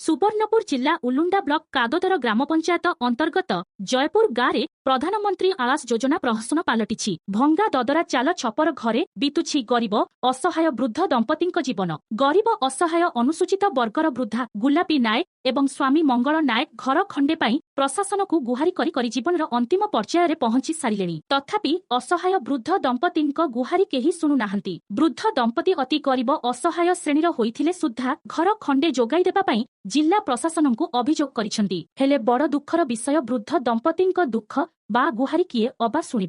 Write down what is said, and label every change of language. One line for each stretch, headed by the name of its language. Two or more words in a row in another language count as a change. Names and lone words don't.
Odia: ସୁବର୍ଣ୍ଣପୁର ଜିଲ୍ଲା ଉଲୁଣ୍ଡା ବ୍ଲକ କାଦୋଦର ଗ୍ରାମ ପଞ୍ଚାୟତ ଅନ୍ତର୍ଗତ ଜୟପୁର ଗାଁ ପ୍ରଧାନମନ୍ତ୍ରୀ ଆବାସ ଯୋଜନା ପ୍ରହସନ ପାଲଟି ଭଙ୍ଗା ଦଦରା ଚାଳ ଛପର ଘରେ ବିତୁଛି ଗରିବ ଅସହାୟ ବୃଦ୍ଧ ଦମ୍ପତି ଜୀବନ। ଗରିବ ଅସହାୟ ଅନୁସୂଚିତ ବର୍ଗର ବୃଦ୍ଧା ଗୋଲାପୀ ନାୟକ ଏବଂ ସ୍ୱାମୀ ମଙ୍ଗଳ ନାୟକ ଘର ଖଣ୍ଡେ ପାଇଁ ପ୍ରଶାସନ କୁ ଗୁହାରି କରି ଜୀବନ ଅନ୍ତିମ ପର୍ଯ୍ୟାୟର ପହଞ୍ଚି ସାରେ। ତଥାପି ଅସହାୟ ବୃଦ୍ଧ ଦମ୍ପତି ଗୁହାରି କେହି ଶୁଣୁ ନାହାନ୍ତି। ବୃଦ୍ଧ ଦମ୍ପତି ଅତି ଗରିବ ଅସହାୟ ଶ୍ରେଣୀର ହୋଇଥିଲେ ସୁଦ୍ଧା ଘର ଖଣ୍ଡେ ଯୋଗାଇ ଦେବା ପାଇଁ ଜିଲ୍ଲା ପ୍ରଶାସନ କୁ ଅଭିଯୋଗ କରିଛନ୍ତି। ହେଲେ ବଡ଼ ଦୁଃଖର ବିଷୟ ବୃଦ୍ଧ ଦମ୍ପତି ଦୁଃଖ ବା ଗୁହାରି କିଏ ଅବା ଶୁଣିବ।